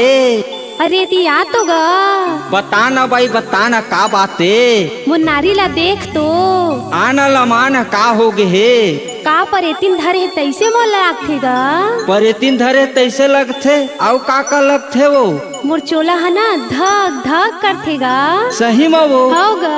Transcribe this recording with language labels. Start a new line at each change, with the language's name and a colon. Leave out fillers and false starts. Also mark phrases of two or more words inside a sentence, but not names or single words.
Chhattisgarhi: अरे दिया तो गा बता ना भाई, बता ना का बाते? मुन्नारी ला देख तो आना लमान का हो गे हे? का परेतिन धरे तैसे मोल लागथे गा। परेतिन धरे तैसे लगथे आउ का लगथे वो? मोर चोला है ना धक धक करथे गा। सही में वो हो गा।